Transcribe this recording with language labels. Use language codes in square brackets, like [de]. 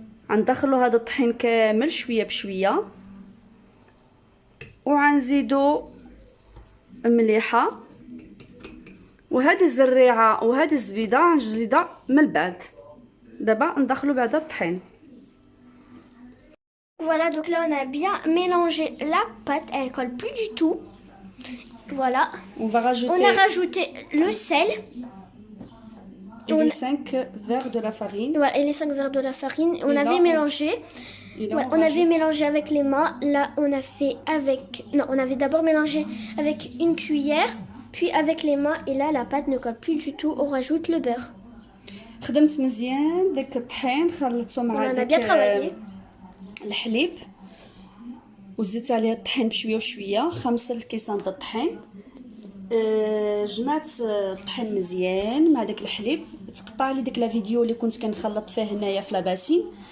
[ar] غندخلو هذا الطحين كامل شويه بشويه، وغنزيدو مليحه. وهذه الزريعه وهذه الزبيده غنزيدها من البعد. دابا ندخلو بعد الطحين. [fr] Voilà, donc là on a bien mélangé la pâte, elle colle plus du tout. Voilà. On va rajouter On a rajouté le sel. les 5 verres de la farine. Voilà, et les 5 verres de la farine. On Et avait là, mélangé. Ouais, on avait mélangé avec les mains. Là, on a fait avec... Non, on avait d'abord mélangé avec une cuillère, puis avec les mains. Et là, la pâte ne colle plus du tout. On rajoute le beurre. [ar] خدمت مزيان داك الطحين خلطته مع داك الحليب وزدت عليه الطحين بشويه وشويه 5 الكيسان د الطحين. جمعت الطحين مزيان مع داك الحليب. تقطع لي ديك [fr] لا فيديو [ar] اللي كنت كنخلط فيه هنايا في [fr] لاباسين.